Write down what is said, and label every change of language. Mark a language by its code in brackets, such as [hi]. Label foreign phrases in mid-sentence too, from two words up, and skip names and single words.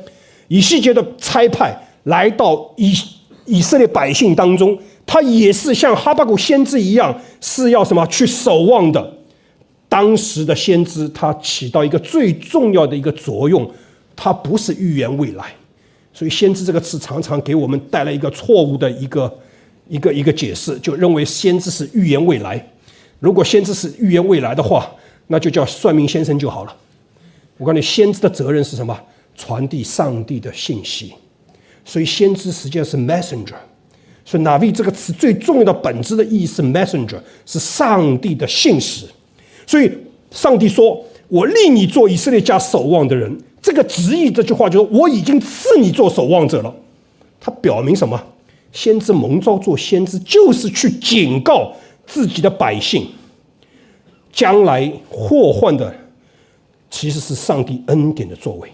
[zh] 以西結的差派來到以色列百姓當中，他也是像哈巴谷先知一樣，是要什麼去守望的。當時的先知他起到一個最重要的一個作用，他不是預言未來。所以先知這個詞常常給我們帶來一個錯誤的一個解釋，就認為先知是預言未來。如果先知是預言未來的話，那就叫算命先生就好了。我告訴你，先知的責任是什麼？傳遞上帝的信息。所以先知實際上是 messenger。所以 Navi 這個詞最重要的本質的意義是 messenger，是上帝的信使。所以上帝說，我立你做以色列家守望的人，這個直譯這句話就是我已經賜你做守望者了。它表明什麼？先知蒙召做先知，就是去警告自己的百姓，將來禍患的其實是上帝恩典的作為。